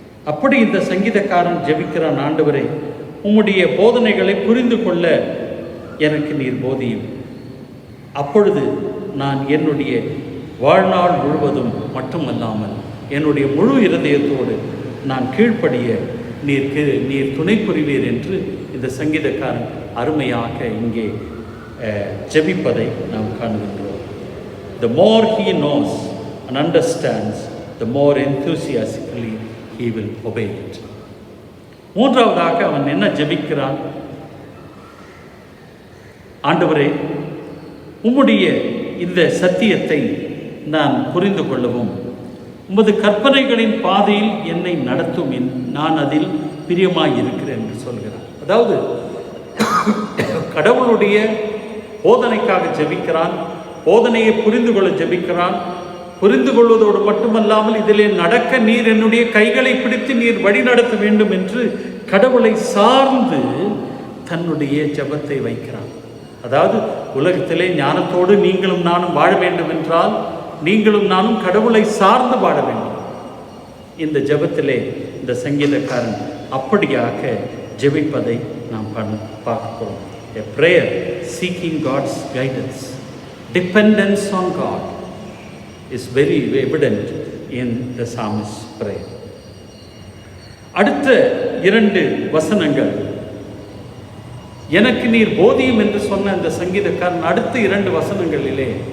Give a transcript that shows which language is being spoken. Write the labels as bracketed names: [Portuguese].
[Tamil] அப்படி இந்த சங்கீதக்காரன் ஜெபிக்கிறான், ஆண்டவரே உம்முடைய போதனைகளை புரிந்து கொள்ள எனக்கு நீர் போதியும், அப்பொழுது நான் என்னுடைய வாழ்நாள் முழுவதும் மட்டுமல்லாமல் என்னுடைய முழு இருதயத்தோடு நான் கீழ்ப்படிய நீர் துணை புரிவீர் என்று இந்த சங்கீதக்காரன் அருமையாக இங்கே ஜெபிப்பதை நாம் காணுகின்றோம். [English] The more he knows and understands, the more enthusiastically he will obey it. [Tamil] மூன்றாவதாக அவன் என்ன ஜெபிக்கிறான்? ஆண்டவரே உம்முடைய இந்த சத்தியத்தை நான் புரிந்து கொள்ளவும், உமது கற்பனைகளின் பாதையில் என்னை நடத்தும், நான் அதில் பிரியமாயிருக்கிறேன் என்று சொல்கிறான். அதாவது கடவுளுடைய போதனைக்காக ஜெபிக்கிறான், போதனையை புரிந்து கொள்ள ஜெபிக்கிறான். புரிந்து கொள்வதோடு மட்டுமல்லாமல் இதிலே நடக்க நீர் என்னுடைய கைகளை பிடித்து நீர் வழி நடத்த வேண்டும் என்று கடவுளை சார்ந்து தன்னுடைய ஜெபத்தை வைக்கிறான். அதாவது உலகத்திலே ஞானத்தோடு நீங்களும் நானும் வாழ வேண்டும் என்றால் நீங்களும் நானும் கடவுளை சார்ந்து வாழ வேண்டும். இந்த ஜெபத்திலே இந்த சங்கீதக்காரன் அப்படியாக ஜெபிப்பதை நாம் பார்க்கிறோம். [English] A prayer seeking God's guidance, dependence on God is very evident in the psalmist's prayer. [Tamil] அடுத்த 2 வசனங்கள், எனக்கு நீர் போதியும் என்று சொன்ன இந்த சங்கீதக்காரன் அடுத்த 2 வசனங்களிலே